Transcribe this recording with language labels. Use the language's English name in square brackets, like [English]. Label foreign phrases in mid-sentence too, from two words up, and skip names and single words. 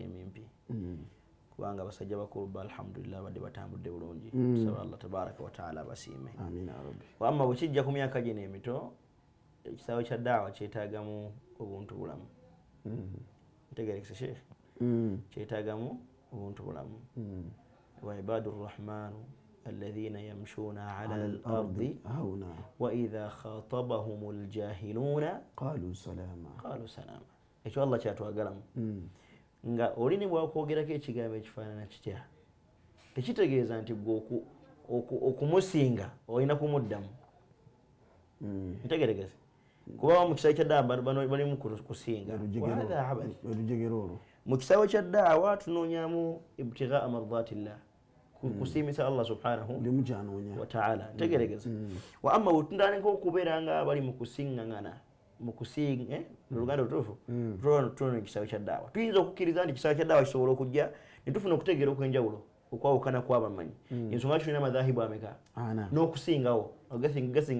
[Ganda] emimpi kubanga abasajja bakulu alhamdulillah badde batambudde bulungi tusaba [Arabic] الله تبارك وتعالى [Ganda] abasiime wamma bwe kijja ku myaka gino emito ekisaawe kya ddaawa kyetaagamu obuntu bulamu ntegerekese sheekhe kyetaagamu obuntu bulamu [Arabic] وعباد الرحمن الذين يمشون على الأرض وإذا خاطبهم الجاهلون قالوا سلاما [Ganda] ekyo allah kyatwagalamu nga olini bwakwogerako ekigambo ekifaanana kitya tekitegeeza nti gwe okumusinga olina kumuddamu ntegeregeze kuba mu kisaawe kya ddaawa balimu kusinga mu kisaawe kya ddaawa tunoonyamu [Arabic] ابتغاء مرضاة الله [Ganda] kusiimisa [Arabic] الله سبحانه وتعالى [Ganda] ntegeregeze wa amma wetundandika okubeera nga bali mu kusiŋŋaŋana mu kusinga oluganda lutuufu tuno ekisaawe kya ddaawa tuyinza okukkiriza nti ekisaawe kya ddaawa kisobola okujja ne tufuna okutegeera okw'enjawulo okwawukana kw'abamanyi ensonga lwaki tulina madhahibu ameka n'okusingawo gasinga